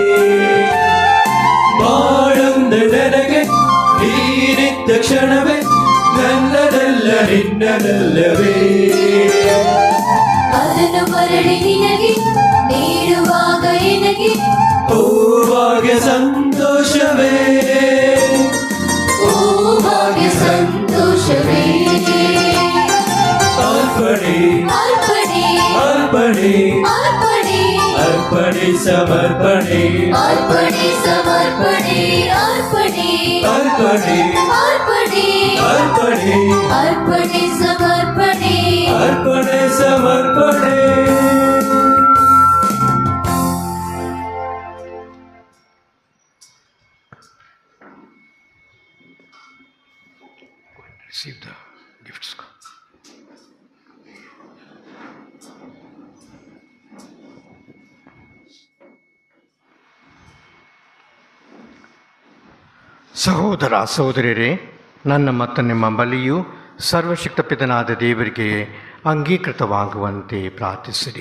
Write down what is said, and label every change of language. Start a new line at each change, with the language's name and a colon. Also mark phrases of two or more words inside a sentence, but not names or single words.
Kannada: ಬಾಳೊಂದ ನನಗೆ ನೀನಿದ್ದ ಕ್ಷಣವೇ ನನ್ನದಲ್ಲ ನಿನ್ನದಲ್ಲವೇ ಅದನ್ನು ಮರಳಿ ನಿನಗೆ ನೀಡುವಾಗ ಎನಗೆ ಹೂವಾಗ ಸಂತೋಷವೇ ಓ ಭಾಗ್ಯ ಸಂತೋಷವೇ ಅರ್ಪಣೆ ಅರ್ಪಣೆ ಅರ್ಪಣೆ ಅರ್ಪಣೆ ಅರ್ಪಣೆ ಸಮರ್ಪಣೆ ಅರ್ಪಣೆ ಸಮರ್ಪಣೆ ಅರ್ಪಣೆ ಅರ್ಪಣೆ ಅರ್ಪಣೆ ಅರ್ಪಣೆ ಅರ್ಪಣೆ ಸಮರ್ಪಣೆ ಅರ್ಪಣೆ ಸಮರ್ಪಣೆ
English: Receive the gifts.
Kannada: ಸಹೋದರ ಸಹೋದರಿಯರೇ, ನನ್ನ ಮತ್ತು ನಿಮ್ಮ ಬಲಿಯು ಸರ್ವಶಕ್ತ ಪಿತನಾದ ದೇವರಿಗೆ ಅಂಗೀಕೃತವಾಗುವಂತೆ ಪ್ರಾರ್ಥಿಸಿರಿ.